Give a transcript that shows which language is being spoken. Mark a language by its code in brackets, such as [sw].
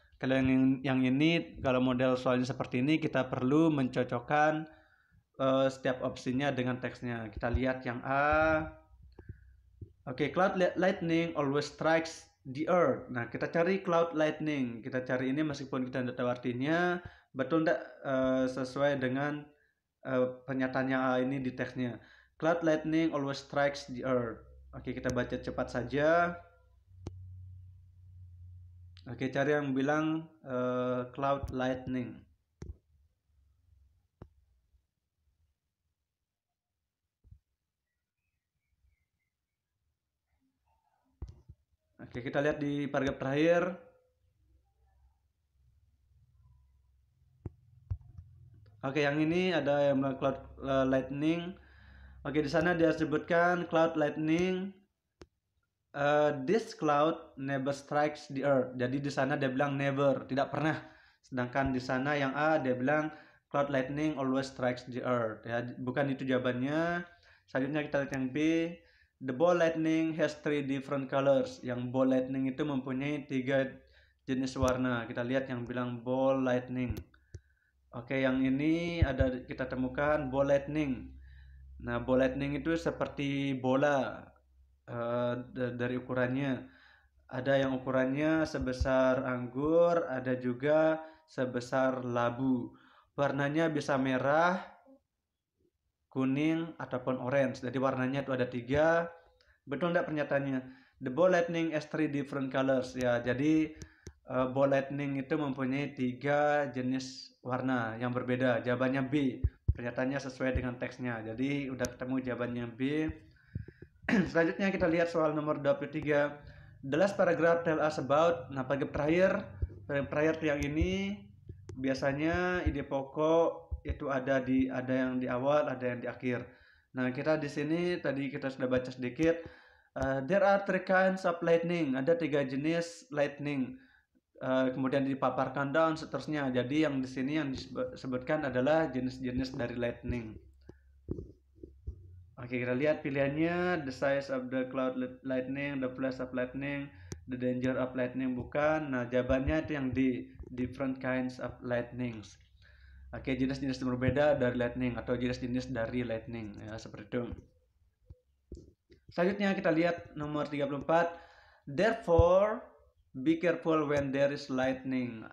[id] Kalau yang ini, kalau model soalnya seperti ini, kita perlu mencocokkan setiap opsinya dengan teksnya. Kita lihat yang A. Oke, [en] cloud lightning always strikes the earth. [id] Nah, kita cari cloud lightning. Kita cari ini meskipun kita tidak tahu artinya, betul tidak sesuai dengan pernyataannya ini di teksnya. [en] Cloud lightning always strikes the earth. [id] Oke, kita baca cepat saja. Oke, cari yang bilang cloud lightning. Oke, kita lihat di paragraf terakhir. Oke, yang ini ada yang bilang cloud lightning. Oke, di sana dia sebutkan cloud lightning. [en] This cloud never strikes the earth. [id] Jadi di sana dia bilang never, tidak pernah. Sedangkan di sana yang A dia bilang [en] cloud lightning always strikes the earth. [id] Ya, bukan itu jawabannya. Selanjutnya kita lihat yang B. [en] The ball lightning has 3 different colors. [id] Yang ball lightning itu mempunyai 3 jenis warna. Kita lihat yang bilang ball lightning. Oke, yang ini ada kita temukan ball lightning. Nah, ball lightning itu seperti bola dari ukurannya. Ada yang ukurannya sebesar anggur, ada juga sebesar labu. Warnanya bisa merah, kuning, ataupun orange. Jadi warnanya itu ada 3. Betul tidak pernyataannya? [en] The ball lightning has 3 different colors. [id] Ya, jadi ball lightning itu mempunyai 3 jenis warna yang berbeda. Jawabannya B. Pernyataannya sesuai dengan teksnya. Jadi udah ketemu jawabannya B. Selanjutnya kita lihat soal nomor 23. [en] The last paragraph tell us about. [id] Nah, paragraf terakhir yang ini biasanya ide pokok itu ada yang di awal, ada yang di akhir. Nah, kita di sini tadi kita sudah baca sedikit. [en] There are 3 kinds of lightning. [id] Ada 3 jenis lightning. Kemudian dipaparkan dan seterusnya. Jadi yang di sini yang disebutkan adalah jenis-jenis dari lightning. Oke, kita lihat pilihannya. [en] The size of the cloud lightning, the flash of lightning, the danger of lightning, [id] bukan. Nah, jawabannya itu yang di [en] different kinds of lightnings. [id] Oke, jenis-jenis berbeda dari lightning atau jenis-jenis dari lightning, ya, seperti itu. Selanjutnya kita lihat nomor 34. [en] Therefore, be careful when there is lightning.